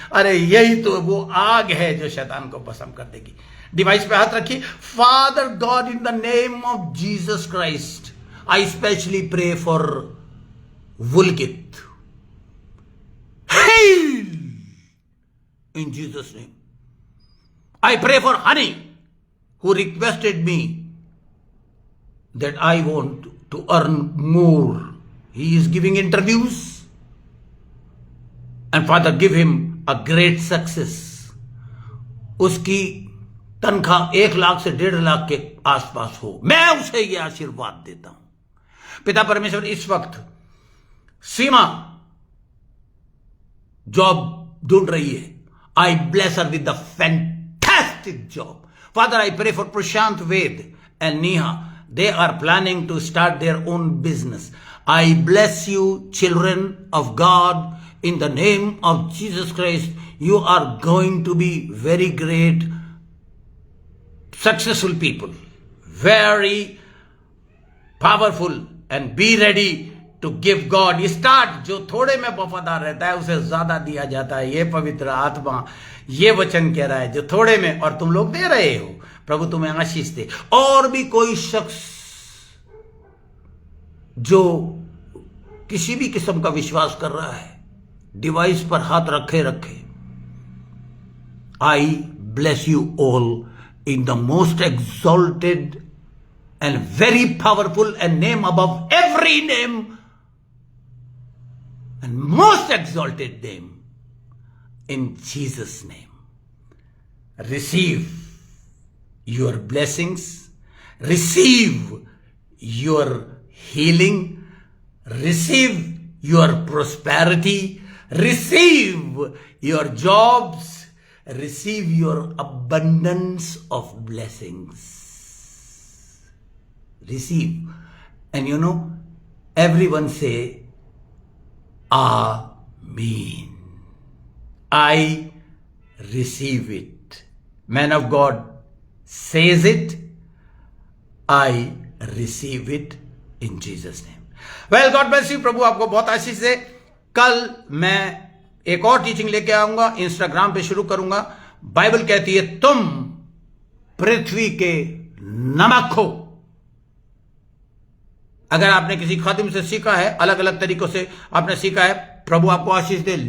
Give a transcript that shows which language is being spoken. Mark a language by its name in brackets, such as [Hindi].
[Hindi] अरे यही तो वो आग है जो शैतान को भस्म कर देगी। डिवाइस पे हाथ रखिए। [English] Father God, in the name of Jesus Christ, I specially pray for Vulkit, heal in Jesus' name. I pray for Honey, who requested me that I want to earn more. He is giving interviews, and Father, give him a great success. [Hindi] उसकी तनख्वाह 1 लाख से 1.5 लाख के आसपास हो। मैं उसे यह आशीर्वाद देता हूं। पिता परमेश्वर, इस वक्त सीमा जॉब ढूंढ रही है। [English] I bless her with the fantastic job. Father, I pray for Prashant Ved and Neha. They are planning to start their own business. I bless you, children of God, in the name of Jesus Christ. You are going to be very great, successful people, very powerful, and be ready to give God. Start. [Hindi] जो थोड़े में वफादार रहता है उसे ज्यादा दिया जाता है। ये पवित्र आत्मा ये वचन कह रहा है, जो थोड़े में और तुम लोग दे रहे हो, प्रभु तुम्हें आशीष दे। और भी कोई शख्स जो किसी भी किस्म का विश्वास कर रहा है, डिवाइस पर हाथ रखे [English] I bless you all in the most exalted and very powerful and name above every name and most exalted name, in Jesus' name. Receive your blessings, receive your healing, receive your prosperity, receive your jobs, receive your abundance of blessings. Receive. And you know, everyone say, Amen. I receive it. Man of God says it, I receive it in Jesus' name. Well, God bless you. [Hindi] प्रभु आपको बहुत आशीष दे. कल मैं एक और teaching लेके आऊंगा, Instagram पे शुरू करूंगा. बाइबल कहती है तुम पृथ्वी के नमक हो. अगर आपने किसी खादिम से सीखा है, अलग अलग तरीकों से आपने सीखा है, प्रभु आपको आशीष दे.